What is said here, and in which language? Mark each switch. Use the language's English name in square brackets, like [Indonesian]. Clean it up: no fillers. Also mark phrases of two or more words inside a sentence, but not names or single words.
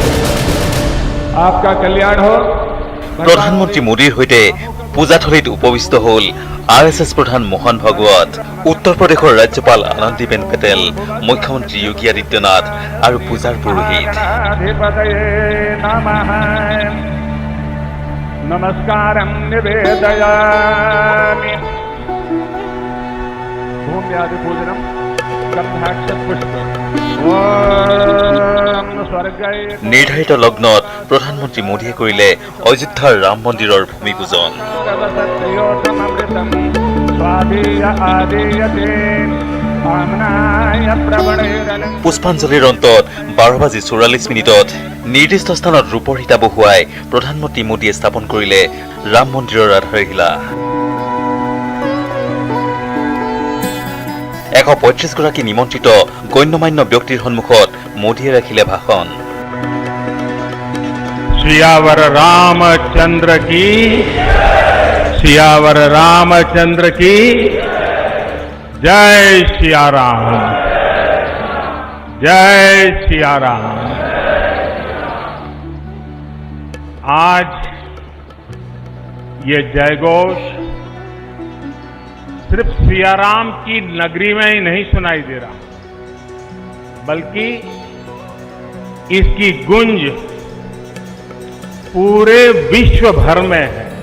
[Hindi] आपका कल्याण हो। [Assamese] প্ৰধানমন্ত্ৰী মোদীৰ সৈতে পূজাথলীত উপবিষ্ট হল RSS প্ৰধান মোহন ভাগৱত, উত্তৰ প্ৰদেশৰ ৰাজ্যপাল আনন্দীবেন পেটেল, মুখ্যমন্ত্ৰী যোগী আদিত্যনাথ আৰু পূজাৰ পুৰোহিত। [Sanskrit] नमस्कारं निवेदयामि। भूम्यादिपूजनं गन्धाक्षपुष्पम्। ओम स्वर्गाय। [Assamese] নিৰ্ধাৰিত লগ্নত প্ৰধানমন্ত্ৰী মোদীয়ে কৰিলে অযোধ্যাৰ ৰাম মন্দিৰৰ ভূমি পূজন। পুষ্পাঞ্জলিৰ অন্তত 12:44 নিৰ্দিষ্ট স্থানত ৰূপৰ সীতা বহুৱাই প্ৰধানমন্ত্ৰী মোদীয়ে স্থাপন কৰিলে ৰাম মন্দিৰৰ আধাৰশিলা। 135 গৰাকী নিমন্ত্ৰিত গণ্যমান্য ব্যক্তিৰ সন্মুখত মোদীয়ে ৰাখিলে ভাষণ। [Hindi] सियावर रामचंद्र की, सियावर रामचंद्र की जय सिया राम, जय सिया राम। आज ये जयघोष सिर्फ सियाराम की नगरी में ही नहीं सुनाई दे रहा, बल्कि इसकी गूंज पूरे विश्व भर में है।